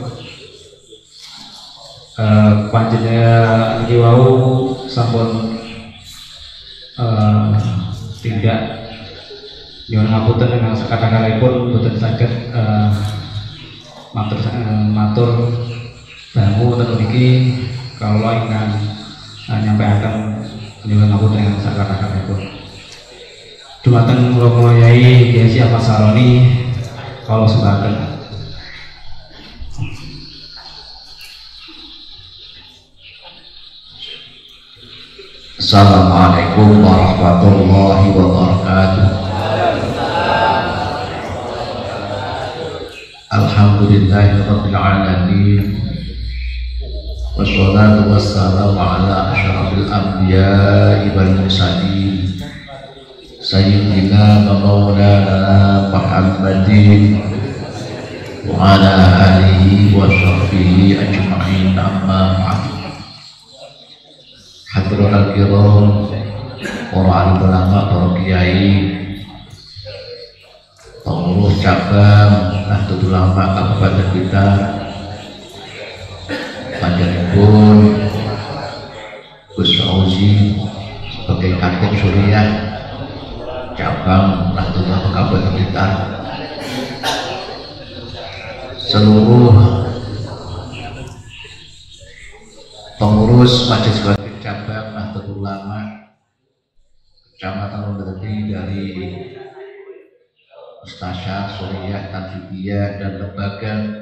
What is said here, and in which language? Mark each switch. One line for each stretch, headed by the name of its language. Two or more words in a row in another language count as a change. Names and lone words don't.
Javanese: Panjenengan niki wau sampun tidak nyuwun ngapunten dengan sakata-katalipun boten saged matur dangu wonten mriki kawula ingkang nyampaiaken nyuwun ngapunten dengan sakata-katalipun. Dumateng Romo Yai Kiai Ahmad Saroni kawula sembahken.
Arabic: السلام عليكم ورحمة الله وبركاته. الحمد لله رب العالمين. والصلاة والسلام على أشرف الأنبياء والمرسلين سيدنا ومولانا محمد وعلى آله وصحبه أجمعين، أما بعد. الحاضرون الكرام,
Indonesian: para alim ulama, para kiai, pengurus cabang Nahdlatul Ulama Kabupaten Blitar, panjenengan Gus Fauzi sebagai Hakim Suriah cabang Nahdlatul Ulama Kabupaten Blitar, seluruh pengurus Majelis cabang Nahdlatul Ulama Kecamatan terdiri dari Mustasyar, Suriyah, Tanfidiyah dan lembaga